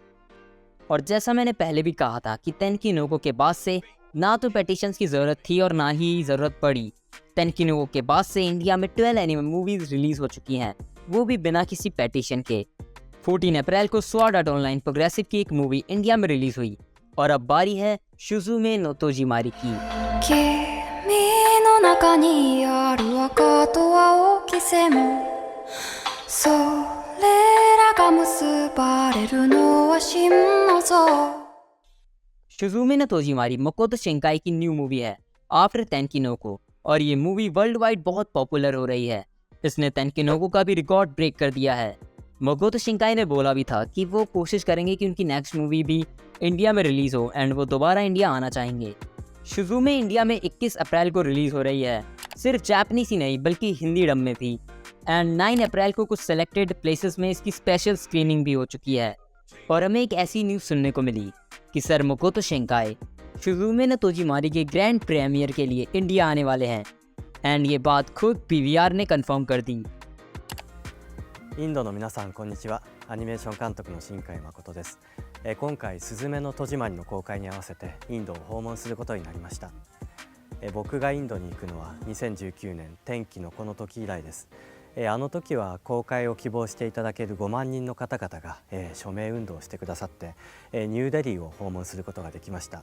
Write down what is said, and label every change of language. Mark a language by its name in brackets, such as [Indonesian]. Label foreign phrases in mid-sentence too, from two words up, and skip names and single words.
[Hindi] और जैसा मैंने पहले भी कहा था कि तेनकिनोको के बाद से ना तो पेटिशंस की ज़रूरत थी और ना ही ज़रूरत पड़ी। तेनकिनोको के बाद से इंडिया में 12 एनिमे मूवीज़ रिलीज़ हो चुकी हैं, वो भी बिना किसी पेटिशन के। 14 अप्रैल को स्वॉर्ड आर्ट ऑनलाइन प्रोग्रेसिव की एक मूवी इंडिया में रिलीज़ हुई और अब बारी है शुजुमे नो तोजीमारी की। [Japanese] 君の中にある赤と青き線それらが結ばれるのは真の像 [Hindi] शुजुमे नो तोजीमारी मकोतो शिंकाई की [English] new movie [Hindi] है आफ्टर तेनकिनोको, और ये मूवी [English] world wide [Hindi] बहुत पॉपुलर हो रही है। इसने तेनकिनोको का भी [English] record break [Hindi] कर दिया है। मकोतो शिंकाई ने बोला भी था कि वो कोशिश करेंगे कि उनकी [English] next movie [Hindi] भी इंडिया में रिलीज़ हो एंड वो दोबारा इंडिया आना चाहेंगे। शुजुमे इंडिया में 21 अप्रैल को रिलीज़ हो रही है, सिर्फ जापानीज ही नहीं बल्कि हिंदी डब में भी, एंड 9 अप्रैल को कुछ [English] selected places [Hindi] में इसकी [English] special screening [Hindi] भी हो चुकी है। और हमें एक ऐसी न्यूज़ सुनने को मिली कि सर मकोतो शिंकाई शुजुमे नो तोजीमारी के [English] grand premiere [Hindi] के लिए इंडिया आने वाले हैं, एंड ये बात खुद PVR ने कंफर्म कर दी। [Japanese] インドの皆さんこんにちは。アニメーション監督の新海誠です。今回すずめの戸締まりの公開に合わせてインドを訪問することになりました。僕がインドに行くのは2019年天気のこの時以来です。あの時は公開を希望していただける5万人の方々が署名運動をしてくださってニューデリーを訪問することができました。